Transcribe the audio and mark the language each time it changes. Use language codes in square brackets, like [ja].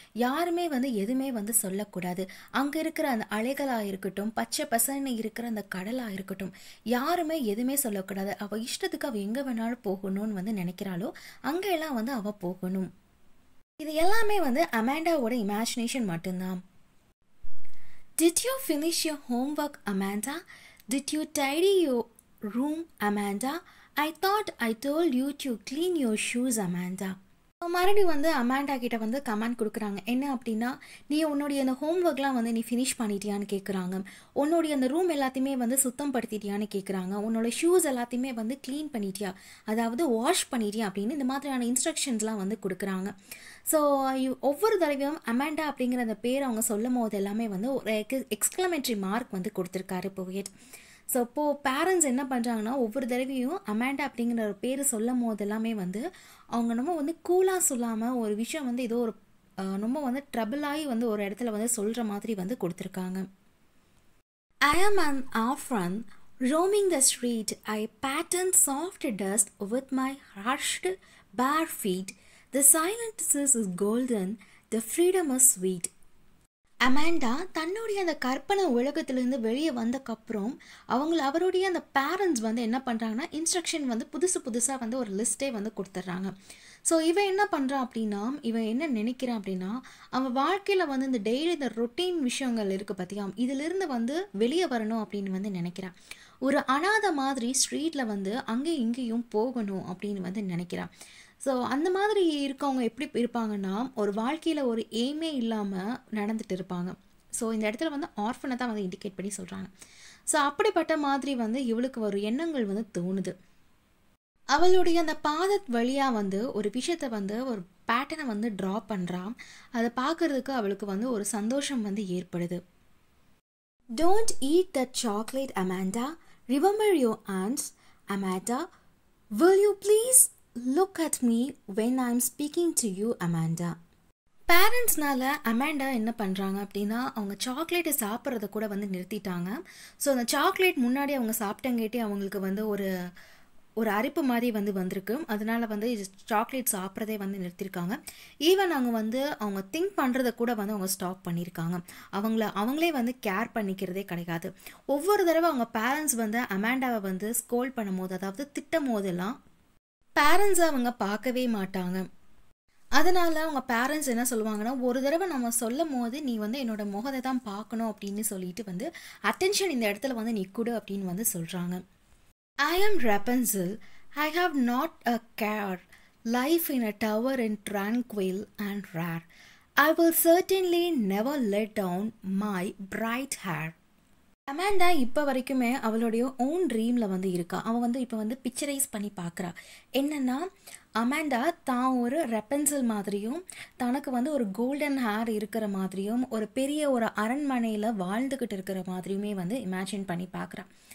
[ta] யாருமே எதுவுமே சொல்லக்கூடாது. அங்கே இருக்கிற அந்த அலைகளாக இருக்கட்டும், பச்சை பசன்னு இருக்கிற அந்த கடலாக இருக்கட்டும், யாருமே எதுவுமே சொல்லக்கூடாது. அவள் இஷ்டத்துக்கு அவள் எங்கே வேணாலும் போகணும்னு நினைக்கிறாளோ அங்கெல்லாம் அவள் போகணும். இது எல்லாமே அமாண்டாவோட இமேஜினேஷன் மட்டும்தான். [en] Did you finish your homework, Amanda? Did you tidy your room, Amanda? I thought I told you to clean your shoes, Amanda. [ta] மறுபடியும் அமாண்டா கிட்ட கமெண்ட் கொடுக்குறாங்க. என்ன அப்படின்னா, நீ உன்னுடைய அந்த ஹோம்ஒர்க்லாம் நீ ஃபினிஷ் பண்ணிட்டியான்னு கேட்குறாங்க. உன்னுடைய அந்த ரூம் எல்லாத்தையுமே சுத்தம் படுத்திட்டியான்னு கேட்குறாங்க. உன்னோட ஷூஸ் எல்லாத்தையுமே க்ளீன் பண்ணிட்டியா, அதாவது வாஷ் பண்ணிட்டியா அப்படின்னு இந்த மாதிரியான இன்ஸ்ட்ரக்ஷன்ஸ்லாம் கொடுக்குறாங்க. ஸோ ஒவ்வொரு தடவையும் அமாண்டா அப்படிங்கிற அந்த பேர் அவங்க சொல்லும் போது எல்லாமே ஒரு எக்ஸ்க்ளமேட்டரி மார்க் கொடுத்துருக்காரு போயட். ஸோ இப்போது பேரண்ட்ஸ் என்ன பண்ணுறாங்கன்னா, ஒவ்வொரு தடவையும் அமாண்டா அப்படிங்கிற ஒரு பேர் சொல்லும் போது எல்லாமே அவங்க நம்ம கூலாக சொல்லாமல் ஒரு விஷயம் ஏதோ ஒரு ரொம்ப ட்ரபிளாகி ஒரு இடத்துல சொல்கிற மாதிரி கொடுத்துருக்காங்க. [en] I am an orphan roaming the street. I pattern soft dust with my hushed bare feet. The silence is golden, the freedom is sweet. [ta] Amanda தன்னுடைய அந்த கற்பனை உலகத்திலேருந்து வெளியே வந்தக்கப்புறம் அவருடைய அந்த பேரண்ட்ஸ் என்ன பண்ணுறாங்கன்னா, இன்ஸ்ட்ரக்ஷன் புதுசாக ஒரு லிஸ்ட்டே கொடுத்துட்றாங்க. ஸோ இவன் என்ன பண்ணுறான் அப்படின்னா, இவன் என்ன நினைக்கிறான் அப்படின்னா, அவன் வாழ்க்கையில் இந்த டெய்லி இந்த ரொட்டீன் விஷயங்கள் இருக்குது பார்த்தியா, இதிலிருந்து வெளியே வரணும் அப்படின்னு நினைக்கிறான். ஒரு அனாதை மாதிரி ஸ்ட்ரீட்டில் அங்கேயும் இங்கேயும் போகணும் அப்படின்னு நினைக்கிறான். ஸோ அந்த மாதிரி இருக்கவங்க எப்படி இருப்பாங்கன்னா, ஒரு வாழ்க்கையில் ஒரு எய்மே இல்லாமல் நடந்துட்டு இருப்பாங்க. ஸோ இந்த இடத்துல ஆர்ஃபனை தான் இண்டிகேட் பண்ணி சொல்கிறாங்க. ஸோ அப்படிப்பட்ட மாதிரி இவளுக்கு ஒரு எண்ணங்கள் தோணுது. அவளுடைய அந்த பாதத் வழியாக ஒரு விஷயத்தை ஒரு பேட்டர்னை ட்ரா பண்ணுறான். அதை பார்க்குறதுக்கு அவளுக்கு ஒரு சந்தோஷம் ஏற்படுது. [en] Don't eat that chocolate, Amanda. Remember your aunts, Amanda. Will you please look at me when I'm speaking to you, Amanda. [ta] பேரண்ட்ஸ்னால Amanda என்ன பண்ணுறாங்க அப்படின்னா, அவங்க சாக்லேட்டை சாப்பிட்றத கூட நிறுத்திட்டாங்க. ஸோ அந்த சாக்லேட் முன்னாடி அவங்க சாப்பிட்டங்காட்டி அவங்களுக்கு ஒரு அரிப்பு மாதிரி வந்திருக்கு. அதனால சாக்லேட் சாப்பிட்றதே நிறுத்திருக்காங்க. ஈவன் அவங்க அவங்க திங்க் பண்ணுறத கூட அவங்க ஸ்டாப் பண்ணியிருக்காங்க. அவங்களே கேர் பண்ணிக்கிறதே கிடையாது. ஒவ்வொரு தடவை அவங்க பேரண்ட்ஸ் அமாண்டாவை ஸ்கோல் பண்ணும் போது, அதாவது திட்டும் போதெல்லாம் பேரண்ட்ஸை அவங்க பார்க்கவே மாட்டாங்க. அதனால் அவங்க பேரண்ட்ஸ் என்ன சொல்லுவாங்கன்னா, ஒரு தடவை நம்ம சொல்லும் போது நீ வந்து என்னோட முகத்தை தான் பார்க்கணும் அப்படின்னு சொல்லிட்டு வந்து அட்டென்ஷன் இந்த இடத்துல வந்து நீ கொடு அப்படின்னு வந்து சொல்கிறாங்க. [en] I am Rapunzel. I have not a care. Life in a tower in tranquil and rare. I will certainly never let down my bright hair. [ta] Amanda இப்போ வரைக்குமே அவளுடைய ஓன் ட்ரீமில் வந்து இருக்கா. அவள் வந்து இப்போ வந்து பிக்சரைஸ் பண்ணி பார்க்குறா. என்னென்னா, அமாண்டா தான் ஒரு ரெப்பன்சில் மாதிரியும் தனக்கு வந்து ஒரு கோல்டன் ஹேர் இருக்கிற மாதிரியும் ஒரு பெரிய ஒரு அரண்மனையில் வாழ்ந்துக்கிட்டு இருக்கிற மாதிரியுமே வந்து இமேஜின் பண்ணி பார்க்குறா.